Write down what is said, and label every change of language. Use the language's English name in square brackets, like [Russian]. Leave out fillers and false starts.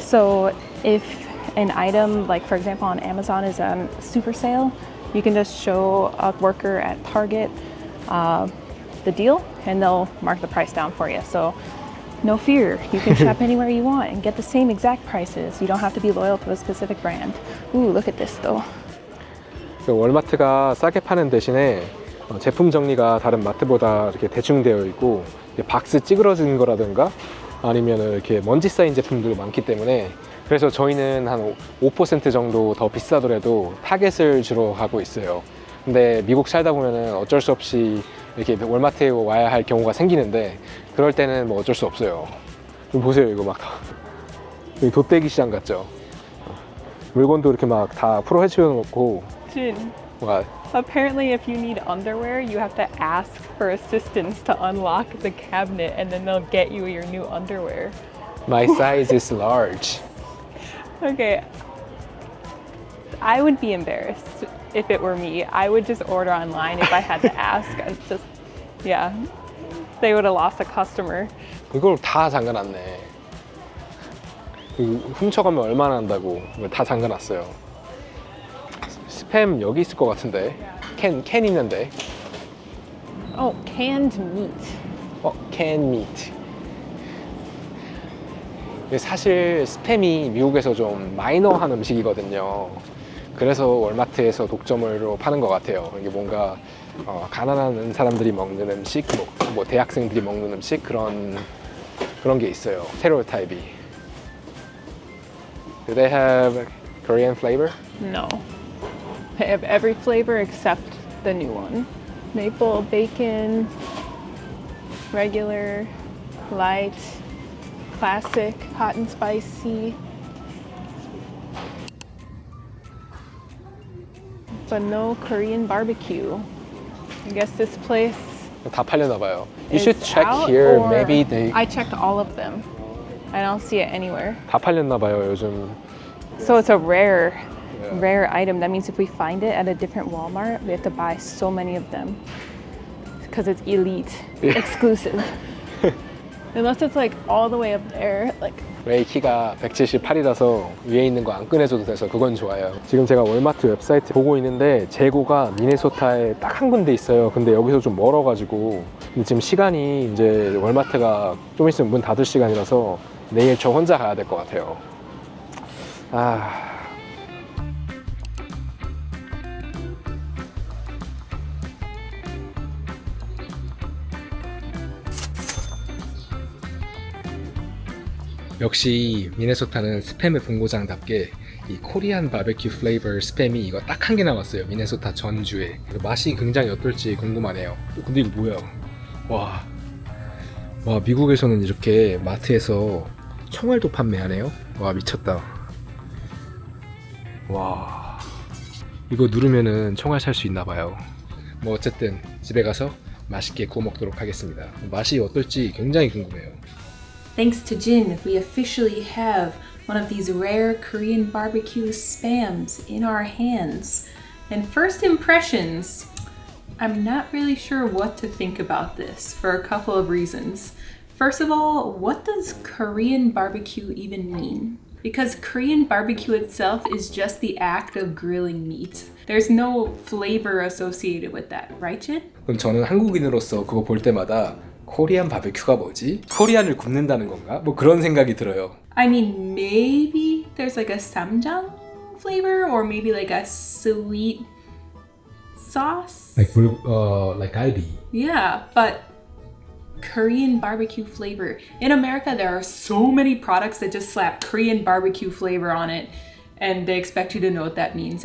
[English] So if an item, like for example on Amazon, is on super sale, you can just show a worker at Target the deal and they'll mark the price down for you. So no fear, you can shop anywhere you want and get the same exact prices. You don't have to be loyal to a specific brand. Ooh, look at this though. [Korean] 월마트가 싸게 파는 대신에 제품 정리가 다른 마트보다 이렇게 대충 되어 있고 박스 찌그러진 거라든가 아니면 이렇게 먼지 쌓인 제품들이 많기 때문에 그래서 저희는 한 5% 정도 더 비싸더라도 타겟을 주로 가고 있어요. 근데 미국 살다 보면은 어쩔 수 없이 이렇게 월마트에 와야 할 경우가 생기는데 그럴 때는 뭐 어쩔 수 없어요. 보세요, 이거 막 다 여기 돗대기 시장 같죠? 물건도 이렇게 막 다 풀어 헤치워 놓고. [English] Jin, [Korean] 뭔가 [English] apparently if you need underwear, you have to ask for assistance to unlock the cabinet and then they'll get you your new underwear. My size is large. Okay. I would be embarrassed if it were me. I would just order online if I had to ask. It's just, yeah. They would have lost a customer. [Korean] 이걸 다 잠가놨네. 훔쳐가면 얼마나 한다고 이걸 다 잠가놨어요. 스팸 여기 있을 것 같은데. 캔 있는데. [English] Oh, canned meat. canned meat. [Korean] 사실 스팸이 미국에서 좀 마이너한 음식이거든요. 그래서 월마트에서 독점으로 파는 것 같아요. 이게 뭔가 가난한 사람들이 먹는 음식, 뭐 대학생들이 먹는 음식 그런 게 있어요. 스테레오타입이. [English] Do they have Korean flavor? No. They have every flavor except the new one. Maple, bacon, regular, light, classic, hot and spicy. But no Korean barbecue. I guess this place [Korean] 다 팔렸나 봐요. You [English] is should check out, here. or Maybe they I checked all of them. I don't see it anywhere. [Korean] 다 팔렸나 봐요, 요즘. [English] So it's a rare item. That means if we find it at a different Walmart, we have to buy so many of them because it's elite, exclusive. Unless it's like all the way up there, like. [Korean] 레이 키가 178이라서 위에 있는 거 안 꺼내줘도 돼서 그건 좋아요. 지금 제가 월마트 웹사이트 보고 있는데 재고가 미네소타에 딱 한 군데 있어요. 근데 여기서 좀 멀어가지고 근데 지금 시간이 이제 월마트가 좀 있으면 문 닫을 시간이라서 내일 저 혼자 가야 될 것 같아요. 역시 미네소타는 스팸의 본고장답게 이 코리안 바베큐 플레이버 스팸이 이거 딱 한 개 남았어요. 미네소타 전주에. 맛이 굉장히 어떨지 궁금하네요. 근데 이거 뭐야? 와, 미국에서는 이렇게 마트에서 총알도 판매하네요. 와, 미쳤다. 와, 이거 누르면은 총알 살 수 있나 봐요. 뭐 어쨌든 집에 가서 맛있게 구워 먹도록 하겠습니다. 맛이 어떨지 굉장히 궁금해요. [English] Thanks to Jin, we officially have one of these rare Korean barbecue spams in our hands. And first impressions, I'm not really sure what to think about this for a couple of reasons. First of all, what does Korean barbecue even mean? Because Korean barbecue itself is just the act of grilling meat. There's no flavor associated with that, right, Jin? [Korean] 그럼 저는 한국인으로서 그거 볼 때마다 코리안 바베큐가 뭐지? 코리안을 굽는다는 건가? 뭐 그런 생각이 들어요. [English] I mean, maybe there's like a samjang flavor or maybe like a sweet sauce. like 갈비. Yeah, but Korean barbecue flavor. In America, there are so many products that just slap Korean barbecue flavor on it and they expect you to know what that means.